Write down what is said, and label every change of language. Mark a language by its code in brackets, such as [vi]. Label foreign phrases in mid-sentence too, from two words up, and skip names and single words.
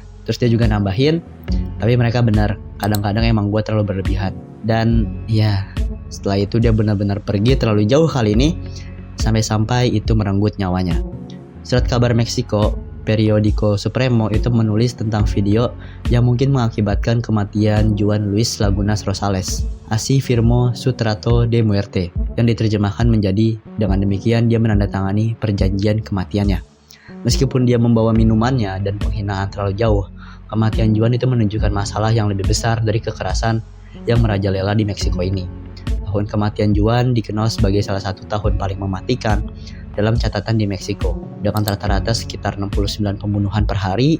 [id] Terus dia juga nambahin, tapi mereka benar, kadang-kadang emang gue terlalu berlebihan. Dan ya, setelah itu dia benar-benar pergi terlalu jauh kali ini, sampai-sampai itu merenggut nyawanya. Surat kabar Meksiko, Periodico Supremo itu menulis tentang video yang mungkin mengakibatkan kematian Juan Luis Lagunas Rosales, [es] así firmó su trato de muerte, [id] yang diterjemahkan menjadi dengan demikian dia menandatangani perjanjian kematiannya. Meskipun dia membawa minumannya dan penghinaan terlalu jauh, kematian Juan itu menunjukkan masalah yang lebih besar dari kekerasan yang merajalela di Meksiko ini. Tahun kematian Juan dikenal sebagai salah satu tahun paling mematikan dalam catatan di Meksiko, dengan rata-rata sekitar 69 pembunuhan per hari.